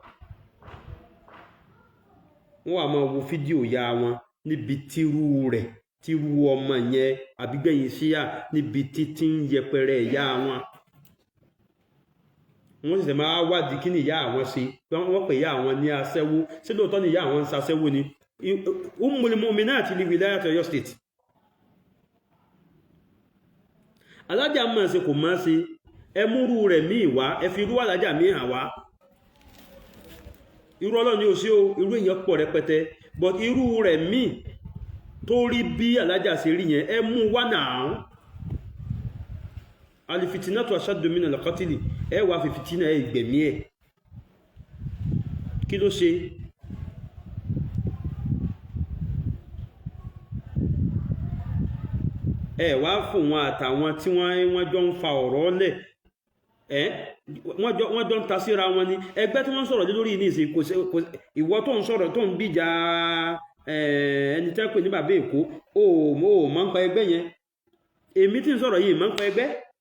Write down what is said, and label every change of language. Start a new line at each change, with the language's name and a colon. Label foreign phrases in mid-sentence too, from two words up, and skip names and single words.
Yoruba: wọ́n wà máa wo fídíò ya wọn níbi tírú ọmọ yẹn àbígbẹ̀yìn síyà níbi títí ń yẹpẹrẹ ìyá wọn wọ́n sì máa wádìí kí ni ìyá àwọn ṣe wọ́n pè ìyá àwọn ní aṣẹ́wó sí lóòótọ́ ni ìyá àwọn ń ṣaṣẹ́wó ni
Arabic: أم المؤمنات لولاية
Yoruba: Ọ̀yọ́ state alájà máa ṣe kò máa ṣe ẹmúrú rẹ̀ míì wá ẹ fi irú alájà míì hàn wá irú Ọlọ́run ni ò sí o irú èèyàn pọ̀ rẹpẹtẹ but irú rẹ̀ míì tó rí bí alájà ṣe rí yẹn ẹ mú wá náà
Arabic: الفتنة أشد من القتل
Yoruba: ẹ wá fi fitina ẹ gbẹ̀mí ẹ kí ló ṣe ẹ wá fún wọn àtàwọn tí wọ́n jọ ń fa ọ̀rọ̀ lẹ̀ wọ́n jọ ń ta síra wọn ni ẹgbẹ́ tí wọ́n sọ̀rọ̀ lé lórí ní ìsìn ìwọ tó ń sọ̀rọ̀ tó ń gbìjà ẹni tẹ́ pè ní bàbá Èkó o máa ń pa ẹgbẹ́ yẹn èmi tí ń sọ̀rọ̀ yìí máa ń pa ẹgbẹ́